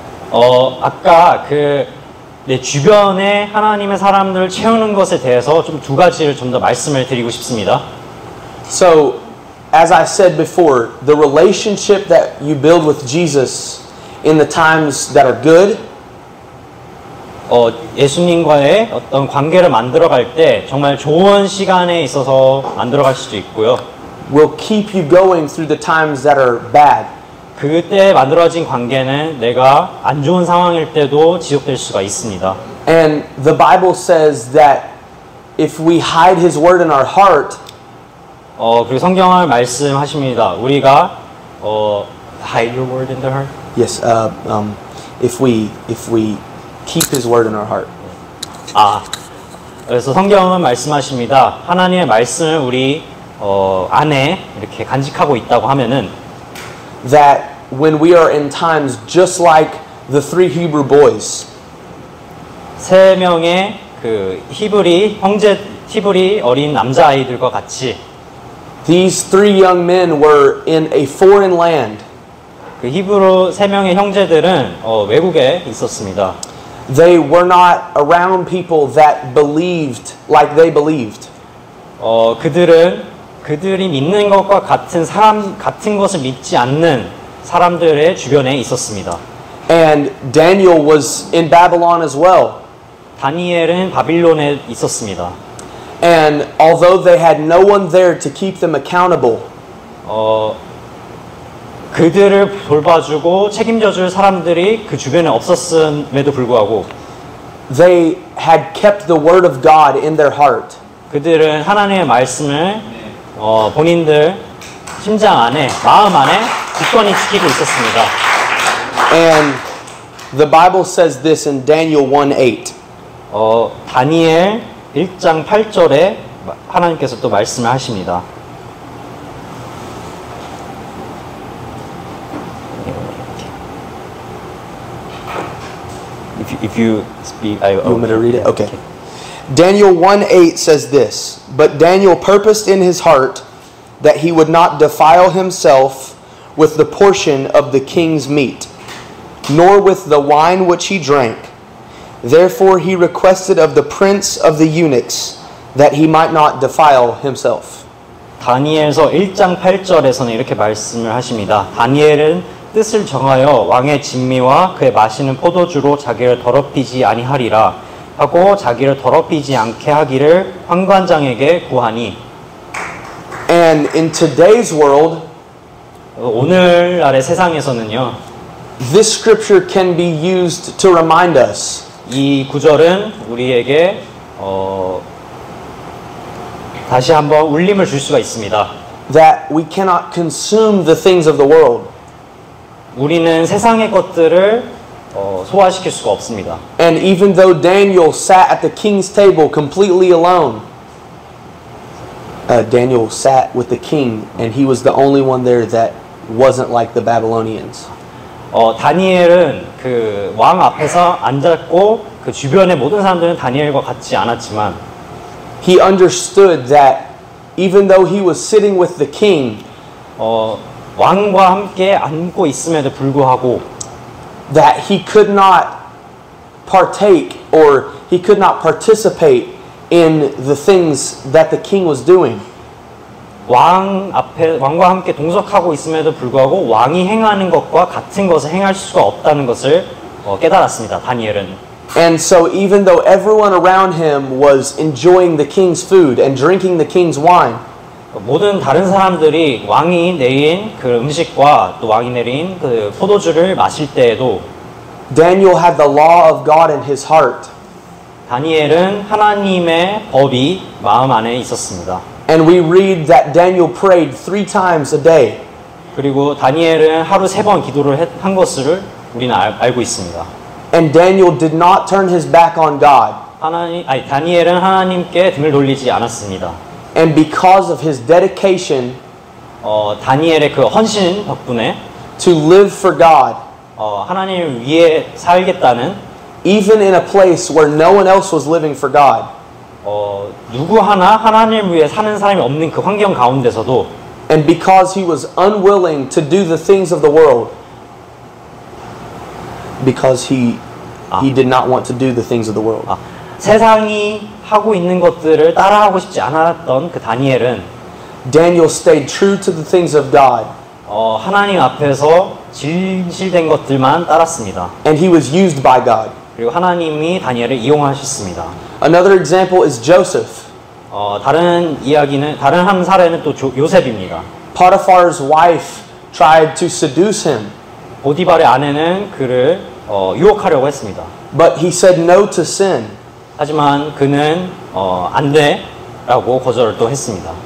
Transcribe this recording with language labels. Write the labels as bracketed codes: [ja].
[ko] 아까 내 주변에 하나님의 사람들을 채우는 것에 대해서 좀 두 가지를 좀 더 말씀을 드리고 싶습니다. [en] So, as I said before, the relationship that you build with Jesus in the times that are good, [ko] 예수님과의 어떤 관계를 만들어갈 때 정말 좋은 시간에 있어서 만들어갈 수도 있고요. [en] will keep you going through the times that are bad. [ko] 그때 만들어진 관계는 내가 안 좋은 상황일 때도 지속될 수가 있습니다. [en] And the Bible says that if we hide His word in our heart, [ko] 그리고 성경을 말씀하십니다. 우리가 [en] hide your word in the heart. yes, if we keep His word in our heart. [ko] 그래서 성경은 말씀하십니다. 하나님의 말씀을 우리 안에 이렇게 간직하고 있다고 하면은 [en] that when we are in times just like the three Hebrew boys, [ko] 세 명의 그 히브리 어린 남자 아이들과 같이 [en] these three young men were in a foreign land. [ko] 그 히브리 세 명의 형제들은 외국에 있었습니다. [en] They were not around people that believed like they believed. [ko] 그들이 믿는 것과 같은 것을 믿지 않는 사람들의 주변에 있었습니다. [en] And Daniel was in Babylon as well. [ko] 다니엘은 바빌론에 있었습니다. [en] And although they had no one there to keep them accountable, [ko] 그들을 돌봐주고 책임져줄 사람들이 그 주변에 없었음에도 불구하고 [en] they had kept the word of God in their heart. [ko] 그들은 하나님의 말씀을 본인들 심장 안에, 마음 안에 굳건히 지키고 있었습니다. [en] And the Bible says this in Daniel 1:8. [ko] 다니엘 1장 8절에 하나님께서 또 말씀을 하십니다. [en] If you speak, You want me to read it? Okay. Daniel 1:8 says this, but Daniel purposed in his heart that he would not defile himself with the portion of the king's meat, nor with the wine which he drank. Therefore he requested of the prince of the eunuchs that he might not defile himself. [ko] 다니엘서 1장 8절에서는 이렇게 말씀을 하십니다. 다니엘은 뜻을 정하여 왕의 진미와 그의 마시는 포도주로 자기를 더럽히지 아니하리라 하고 자기를 더럽히지 않게 하기를 환관장에게 구하니. [en] And in today's world, [ko] 오늘날의 세상에서는요, [en] this scripture can be used to remind us [ko] 이 구절은 우리에게 다시 한번 울림을 줄 수가 있습니다. [en] that we cannot consume the things of the world. [ko] 우리는 세상의 것들을 소화시킬 수가 없습니다. [en] And even though Daniel sat at the king's table completely alone, Daniel sat with the king and he was the only one there that wasn't like the Babylonians. [ko] 다니엘은 그 왕 앞에서 앉았고 그 주변의 모든 사람들은 다니엘과 같지 않았지만 [en] He understood that even though he was sitting with the king, [ko] 왕과 함께 앉고 있음에도 불구하고 [en] that he could not partake or he could not participate in the things that the king was doing. [ko] 왕과 함께 동석하고 있음에도 불구하고 왕이 행하는 것과 같은 것을 행할 수가 없다는 것을 깨달았습니다. 다니엘은. [en] And so even though everyone around him was enjoying the king's food and drinking the king's wine, [ko] 모든 다른 사람들이 왕이 내린 그 음식과 또 왕이 내린 그 포도주를 마실 때에도 [en] Daniel had the law of God in his heart. [ko] 다니엘은 하나님의 법이 마음 안에 있었습니다. [en] And we read that Daniel prayed 3 times a day. [ko] 그리고 다니엘은 하루 3번 기도를 한 것을 우리는 알고 있습니다. [en] And Daniel did not turn his back on God. [ko] 다니엘은 하나님께 등을 돌리지 않았습니다. [en] And because of his dedication [ko] 다니엘의 그 헌신 덕분에 [en] to live for God, [ko] 하나님을 위해 살겠다는 [en] even in a place where no one else was living for God. [ko] 누구 하나 하나님을 위해 사는 사람이 없는 그 환경 가운데서도 [en] And because he was unwilling to do the things of the world, because he did not want to do the things of the world. [ko] 세상이 하고 있는 것들을 따라하고 싶지 않았던 그 다니엘은 [en] Daniel stayed true to the things of God. [ko] 하나님 앞에서 진실된 것들만 따랐습니다. [en] And he was used by God. [ko] 그리고 하나님이 다니엘을 이용하셨습니다. [en] Another example is Joseph. [ko] 다른 한 사례는 또 요셉입니다. [en] Potiphar's wife tried to seduce him. [ko] 보디발의 아내는 그를 유혹하려고 했습니다. [en] But he said no to sin. [ko] 하지만 그는 안 돼라고 거절을 또 했습니다.